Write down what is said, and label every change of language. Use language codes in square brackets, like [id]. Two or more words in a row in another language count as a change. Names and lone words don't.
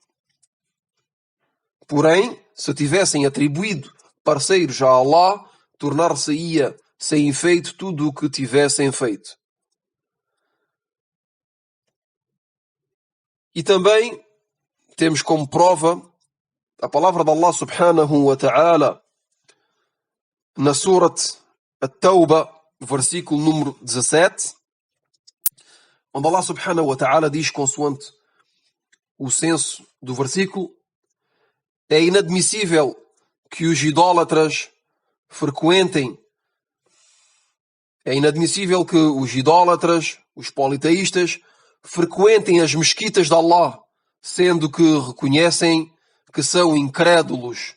[pt] Porém, se tivessem atribuído parceiros a Allah, tornar-se-ia sem efeito tudo o que tivessem feito. E também temos como prova a palavra de Allah [ar] سبحانه وتعالى [pt] na Surat At-Tawba, versículo número 17, onde Allah [ar] سبحانه وتعالى [pt] diz, consoante o senso do versículo: é inadmissível que os idólatras frequentem, os politeístas, frequentem as mesquitas de Allah, sendo que reconhecem que são incrédulos.